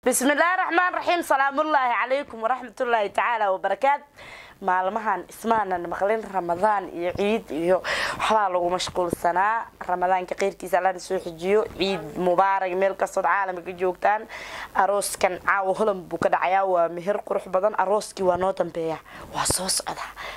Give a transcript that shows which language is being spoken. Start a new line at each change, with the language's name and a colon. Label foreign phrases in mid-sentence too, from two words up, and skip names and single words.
Arabic: بسم الله الرحمن الرحيم. سلام الله عليكم ورحمة الله تعالى وبركاته.
Somali: Maalmahan ismaanan maqlin Ramadaan iyo Ciid iyo waxbaa lagu mashquulsanaa. Ramadaanka khayrkiisa Alla na soo xijiyo.
Arabic: عيد مبارك
Somali: meel kastoo caalamka ka joogtaan. Arooskan caawa Holland buu ka dhacayaa. Waa meher qurux badan. Arooskii waa noo dambeeyaa. Waa soo socdaa.